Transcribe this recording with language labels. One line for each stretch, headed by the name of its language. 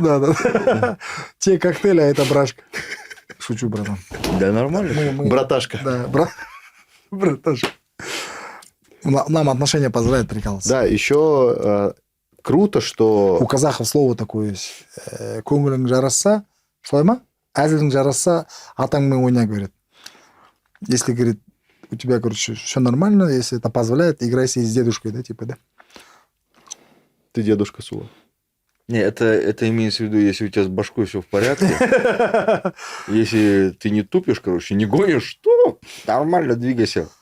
Russian: Да. Те коктейли, а это брашка. Шучу, братан. Да нормально. Браташка. Да, браташка. Нам отношения позволяют прикалываться. Да, еще круто, У что... казахов слово такое есть.
Kazakh: Көңілің жараса, солай ма? Әзілің жараса, атаңмен ойна, говорит.
Russian: Если, говорит, у тебя, короче, все нормально, если это позволяет, играй себе с дедушкой, да, типа, да? Ты дедушка Сула. Не, это имеется в виду, если у тебя с башкой все в порядке. Если ты не тупишь, короче, не гонишь, то нормально двигайся.